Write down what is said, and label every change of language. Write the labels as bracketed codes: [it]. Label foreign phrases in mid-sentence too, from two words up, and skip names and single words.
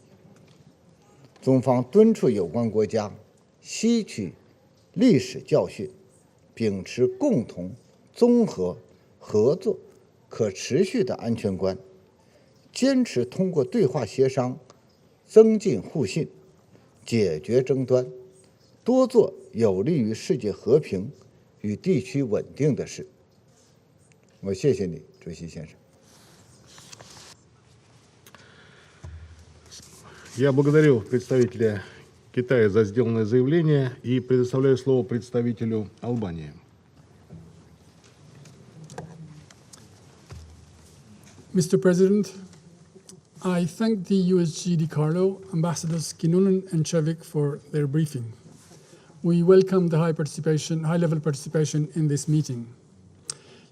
[zh] 中方敦促有关国家吸取历史教训，秉持共同、综合、合作、可持续的安全观，坚持通过对话协商增进互信，解决争端，多做有利于世界和平与地区稳定的事。我谢谢你，主席先生。 [ru] Я благодарю представителя Китая за сделанное заявление и предоставляю слово представителю Албании. [en] Mr. President, I thank the USG DiCarlo, Ambassadors Kinnunen and Cevic for their briefing. We welcome the high-level participation in this meeting.